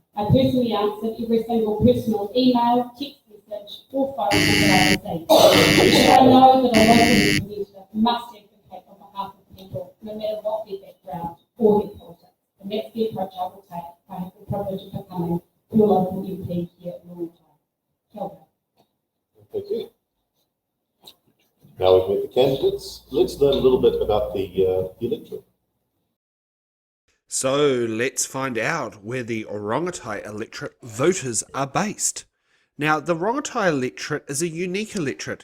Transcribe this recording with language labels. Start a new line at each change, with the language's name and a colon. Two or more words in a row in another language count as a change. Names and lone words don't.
English: I personally answered every single personal email, text message, or phone call that I received. Because I know that a local representative must advocate on behalf of people, no matter what their background or their politics. And that's the approach I will take. I have the privilege of becoming your local MP here at Rongotai.
Māori: Kia ora.
English: Thank you. Now we've met the candidates. Let's learn a little bit about the electorate. So let's find out where the Rongotai Electorate voters are based. Now, the Rongotai Electorate is a unique electorate.